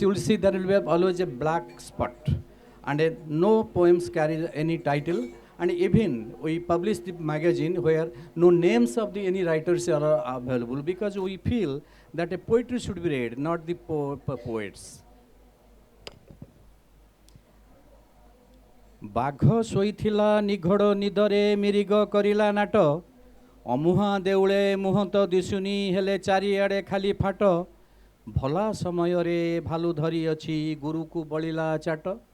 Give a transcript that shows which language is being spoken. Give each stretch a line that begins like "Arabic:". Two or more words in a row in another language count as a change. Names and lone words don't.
English: You will see there will be always a black spot, and no poems carry any title. And even we publish the magazine where no names of any writers are available, because we feel that a poetry should be read, not the poets.
Odia: ବାଘ ଶୋଇଥିଲା ନିଘୋଡ଼ ନିଦରେ ମିରିଗ କରିଲା ନାଟ ଅମୁହାଁ ଦେଉଳେ ମୁହଁ ତ ଦିଶୁନି ହେଲେ ଚାରିଆଡ଼େ ଖାଲି ଫାଟ ଭଲା ସମୟରେ ଭାଲୁ ଧରି ଅଛି ଗୁରୁକୁ ବଳିଲା ଚାଟ